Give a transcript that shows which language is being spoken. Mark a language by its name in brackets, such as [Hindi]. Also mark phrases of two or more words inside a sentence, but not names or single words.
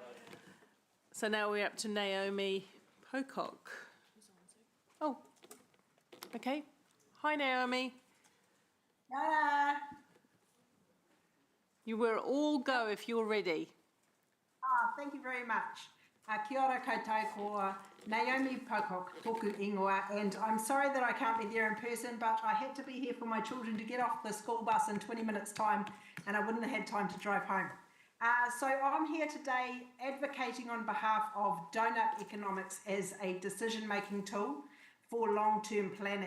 [English] So now we're up to Naomi Pocock. Oh, okay. Hi, Naomi. Donna. You were all go if you're ready. Thank you very much. [Māori] Kia ora koutou ko Naomi Pocock, toku ingoa, [English] and I'm sorry that I can't be there in person, but I had to be here for my children to get off the school bus in 20 minutes' time, and I wouldn't have had time to drive home. So I'm here today advocating on behalf of Donut Economics as a decision-making tool for long-term planning.